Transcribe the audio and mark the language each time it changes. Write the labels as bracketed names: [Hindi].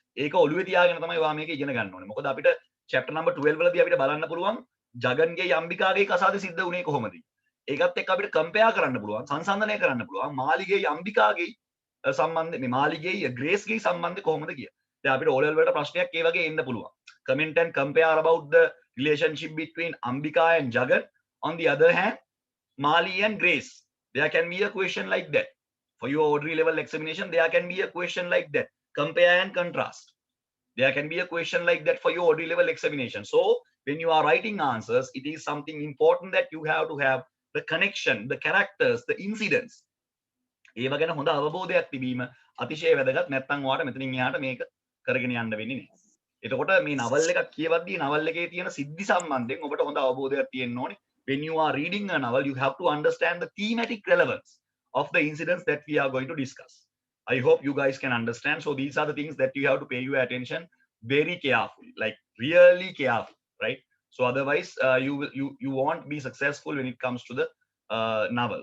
[Sinhala] ඒක ඔළුවේ තියාගෙන තමයි ඔයා මේක ඉගෙන ගන්න ඕනේ. මොකද අපිට chapter number 12 වලදී අපිට බලන්න පුළුවන් ජගන්ගේ යම්බිකාගේ කසාද සිද්ධ වුණේ කොහොමද? ඒකත් එක්ක අපිට කම්පෙයාර් කරන්න පුළුවන්, සංසන්දනය කරන්න පුළුවන් මාලිගේ යම්බිකාගේ සම්බන්ධ මේ මාලිගේ ග්‍රේස්ගේ සම්බන්ධය කොහොමද කියලා. දැන් අපිට O level වලට ප්‍රශ්නයක් ඒ වගේ එන්න පුළුවන්. [English] Comment and compare about the relationship between Ambika and Jagan. On the other hand, Mali and Grace. There can be a question like that. For your ODRI level examination, there can be a question like that. Compare and contrast. There can be a question like that for your ODRI level examination. So when you are writing answers, it is something important that you have to have the connection, the characters, the incidents. [Sinhala] ඒව ගැන හොඳ අවබෝධයක් තිබීම අතිශය වැදගත්. නැත්නම් ඔයාලට මෙතනින් එහාට මේක කරගෙන යන්න වෙන්නේ නැහැ. එතකොට මේ නවල් එකක් කියවද්දී නවල් එකේ තියෙන සිද්ධි සම්බන්ධයෙන් ඔබට හොඳ අවබෝධයක් තියෙන්න ඕනේ. [English] When you are reading a novel, you have to understand the thematic relevance of the incidents that we are going to discuss. I hope you guys can understand. So these are the things that you have to pay your attention very carefully, like really careful, right? So otherwise, you won't be successful when it comes to the novel.